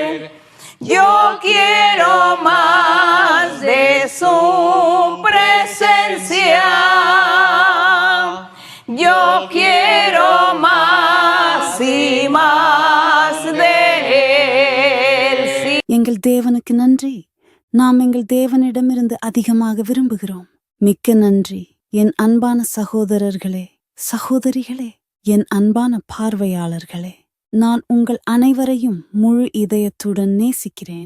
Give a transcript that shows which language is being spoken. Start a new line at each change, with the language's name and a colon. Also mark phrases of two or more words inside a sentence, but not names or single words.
Spanish: Yo quiero más de su presencia. Yo quiero más y más de Él.
Tamil: எங்கள் தேவனுக்கு நன்றி. நாம் எங்கள் தேவனிடமிருந்து அதிகமாக விரும்புகிறோம். மிக்க நன்றி என் அன்பான சகோதரர்களே, சகோதரிகளே, என் அன்பான பார்வையாளர்களே. நான் உங்கள் அனைவரையும் முழு இதயத்துடன் நேசிக்கிறேன்.